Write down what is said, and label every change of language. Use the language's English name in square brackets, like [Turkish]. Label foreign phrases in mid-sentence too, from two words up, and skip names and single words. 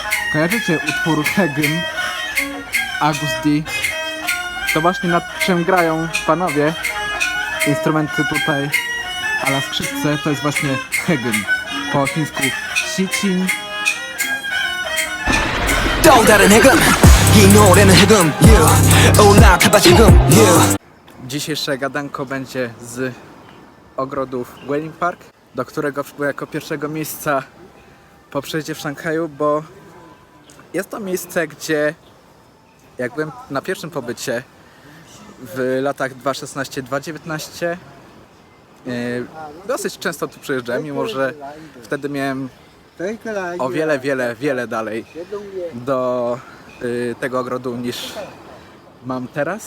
[Polish] Kojarzycie utwór Hegym August D? To właśnie nad czym grają panowie. Instrumenty tutaj a la skrzypce to jest właśnie Hegym. Po chińsku Xichin. [Korean] 또 다른 해금 이 노래는 해금 yeah. 올라가봐 지금 yeah. [Polish] Dzisiejsze gadanko będzie z ogrodów Guilin Park, do którego przybyłem jako pierwszego miejsca po przyjeździe w Szanghaju, bo jest to miejsce, gdzie jak byłem na pierwszym pobycie w latach 2016-2019 dosyć często tu przyjeżdżałem, mimo że wtedy miałem o wiele dalej do tego ogrodu niż mam teraz.